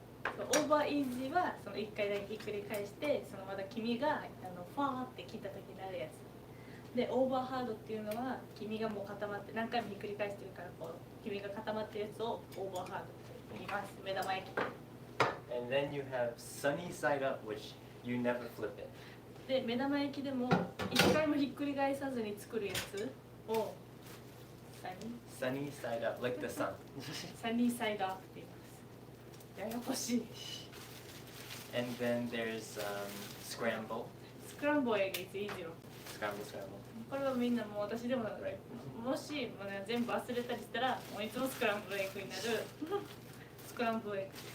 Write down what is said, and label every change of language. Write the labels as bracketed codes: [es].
[ja] そうオーバーイージーはその1回だけひっくり返してそのまた黄身がファーって切った時になるやつでオーバーハードっていうのは黄身がもう固まって何回もひっくり返してるからこう黄身が固まってるやつをオーバーハードって言います目玉焼き [en] And then you have sunny side up, which you never flip it. [ja] で目玉焼きでも1回もひっくり返さずに作るやつをサニ [en] Sunny side up, like the sun. [ja] ーサイドアップって言いますややこしい [en] And then there's scramble. [ja] スクランブルエッグいついいよ [en] Scramble, scramble. [ja] これはみんなもう私でも [en] Right. [ja] もしもう、ね、全部忘れたりしたらもういつもスクランブルエッグになるスクランブルエッグ